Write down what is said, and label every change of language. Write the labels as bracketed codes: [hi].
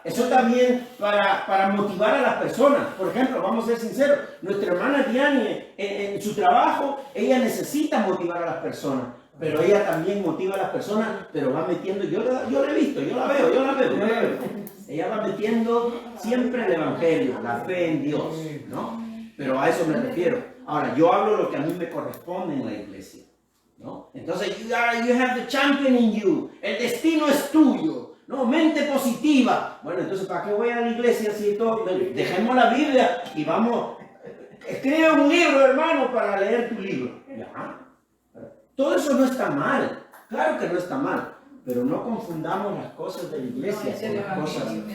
[es] Eso también para motivar a las personas. Por ejemplo, vamos a ser sinceros, nuestra hermana Diane en su trabajo, ella necesita motivar a las personas, pero ella también motiva a las personas, pero va metiendo, yo la he visto, yo la veo. Ella va metiendo siempre el evangelio, la fe en Dios, ¿no? Pero a eso me refiero. Ahora, yo hablo lo que a mí me corresponde en la iglesia, ¿no? Entonces, [en] you have the champion in you. [es] El destino es tuyo, ¿no? Mente positiva. Bueno, entonces, ¿para qué voy a la iglesia si todo? Dejemos la Biblia y vamos. Escribe un libro, hermano, para leer tu libro. ¿Ya? Todo eso no está mal. Claro que no está mal. Pero no confundamos las cosas de la iglesia con las cosas.